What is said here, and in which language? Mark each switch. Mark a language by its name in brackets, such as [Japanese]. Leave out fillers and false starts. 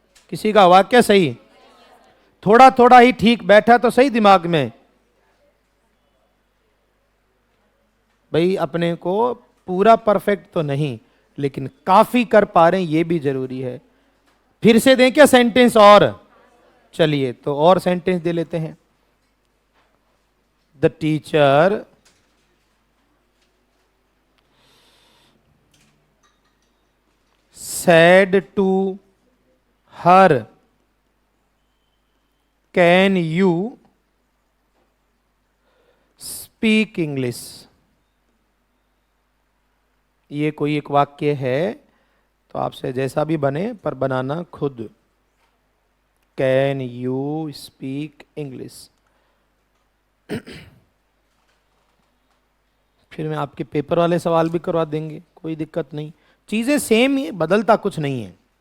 [Hindi] किसी का वाक्य सही? थोड़ा थोड़ा ही ठीक बैठा तो सही दिमाग में। भाई अपने को पूरा परफेक्ट तो नहीं, लेकिन काफी कर पा रहे हैं, ये भी जरूरी है। फिर से दें क्या सेंटेंस? और चलिए तो और सेंटेंस दे लेते हैं। [English] The teacher said to her, can you speak English? [Hindi] ये कोई एक वाक्य है, तो आपसे जैसा भी बने पर बनाना खुद। [English] Can you speak English. [Hindi] फिर मैं आपके पेपर वाले सवाल भी करवा देंगे, कोई दिक्कत नहीं, चीजें सेम ही है, बदलता कुछ नहीं है।